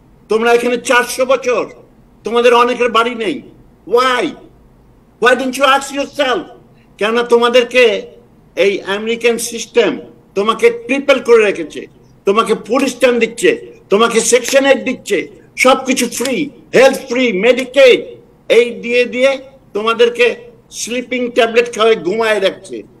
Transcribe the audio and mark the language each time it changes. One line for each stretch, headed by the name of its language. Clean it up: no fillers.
Bangla: তোমরা এখানে 400 বছর, তোমাদের অনেকের বাড়ি নেই।
English: why didn't you ask yourself?
Bangla: কেন তোমাদেরকে এই আমেরিকান সিস্টেম তোমাকে ট্রিপল করে রেখেছে, তোমাকে ফুড স্ট্যাম্প দিচ্ছে, তোমাকে সেকশন 8 দিচ্ছে, সবকিছু ফ্রি, হেলথ ফ্রি, মেডিকেড, এই দিয়ে তোমাদেরকে স্লিপিং ট্যাবলেট খাওয়ায় ঘুমায় রাখছে।